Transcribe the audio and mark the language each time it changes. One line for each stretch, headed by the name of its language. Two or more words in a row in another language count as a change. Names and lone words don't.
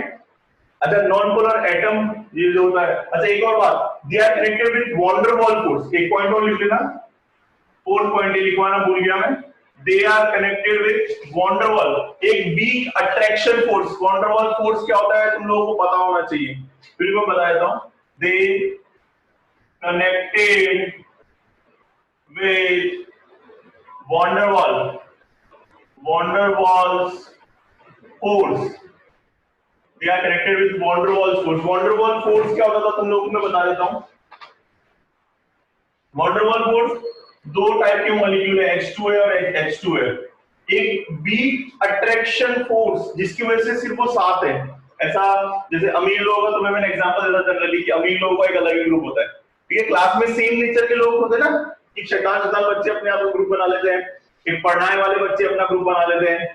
Hindi: अच्छा,
English: non polar atom
Hindi: ये जो होता है, अच्छा एक और बात,
English: they are connected with van der Waal force,
Hindi: एक पॉइंट और लिख लेना, 4 पॉइंट लिखवाना भूल गया मैं,
English: they are connected with van der Waal,
Hindi: एक
English: weak attraction force.
Hindi: वॉन डर वाल फोर्स क्या होता है तुम लोगों को पता होना चाहिए, फिर मैं बता देता हूं,
English: they connected with van der Waals force, they are connected with van der Waals force।
Hindi: van der Waals force क्या होता था तुम लोगों को मैं बता देता हूं। van der Waals force दो टाइप के मॉलिक्यूल है, H2 है और H2 है। एक
English: weak attraction force
Hindi: जिसकी वजह से सिर्फ वो साथ है, ऐसा जैसे अमीर लोगों का तुम्हें मैंने एग्जांपल देता जनरली कि अमीर लोगों का एक अलग ग्रुप होता है, ठीक है, क्लास में
English: same nature
Hindi: के लोग होते हैं ना, कि शैतान बच्चे अपने आप ग्रुप बना लेते हैं, एक पढ़ाने वाले बच्चे अपना ग्रुप बना लेते हैं।